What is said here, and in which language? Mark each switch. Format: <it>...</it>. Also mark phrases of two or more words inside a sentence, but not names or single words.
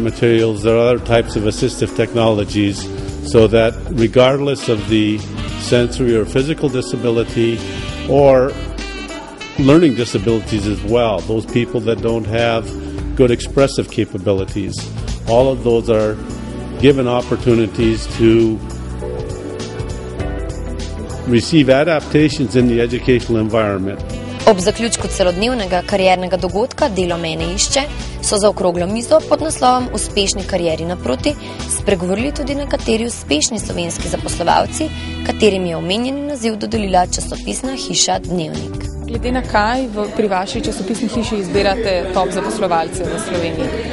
<en>materials or other types of assistive technologies, so that regardless of the sensory or physical disability or learning disabilities as well, those people that don't have good expressive capabilities, all of those are given opportunities to receive adaptations in the educational environment.</en> <sl>Ob zaključku celodnevnega kariernega dogodka Delo mene išče so za okroglo mizo pod naslovom Uspešni karieri naproti spregovorili tudi nekateri uspešni slovenski zaposlovalci, katerim je omenjeni naziv dodelila časopisna hiša Dnevnik. Glede na kaj pri vaši časopisni hiši izbirate top zaposlovalce v Sloveniji?</sl>